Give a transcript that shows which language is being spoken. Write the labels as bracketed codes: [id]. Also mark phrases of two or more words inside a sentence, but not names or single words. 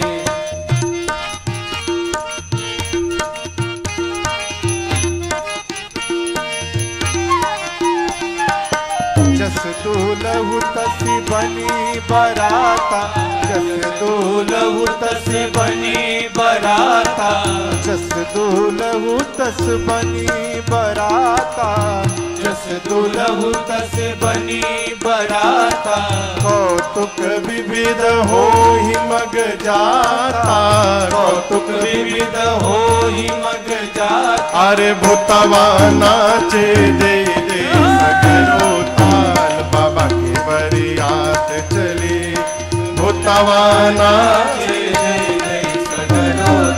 [awa] जस दूलहु तसी बनी बराता, जस दूलहु तसी बनी बराता, जस दूलहु तस बनी बराता, जस दूलहु तस बनी बराता। कौतुक विविध हो ही मग जाता, कौतुक विविध हो ही मग जाता। [bho] अरे भूतवा नाचे दे दे सगरो ताल, बाबा की बरियात चली। भूतवा नाचे दे दे सगरो